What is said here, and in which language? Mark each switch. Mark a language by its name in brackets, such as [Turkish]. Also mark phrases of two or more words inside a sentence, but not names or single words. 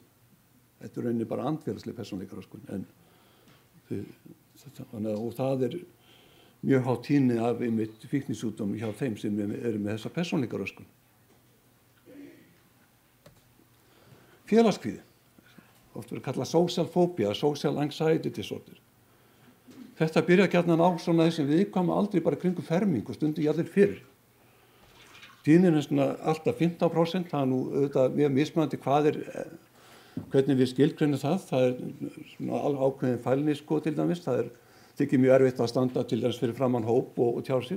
[Icelandic] Þetta rauninni bara andfélagslega persónuleikaröskun. Og það mjög hátt tíðni af einmitt fíknisjúkdómi hjá þeim sem eru með þessa persónuleikaröskun. Félagskvíði, oft verið kallað [English] social phobia, social anxiety disorder. [Icelandic] Þetta byrjar gjarnan á svona þessum viðkvæmu aldrei bara kringum fermingu, stundum jafnvel fyrir. Tíðnin svona alltaf 15%, það nú auðvitað mjög mismunandi hvernig við skilgreinum það. Það svona ákveðin fælni sko til dæmis, það þykir mjög erfitt að standa til dæmis fyrir framan hóp og tjá sig.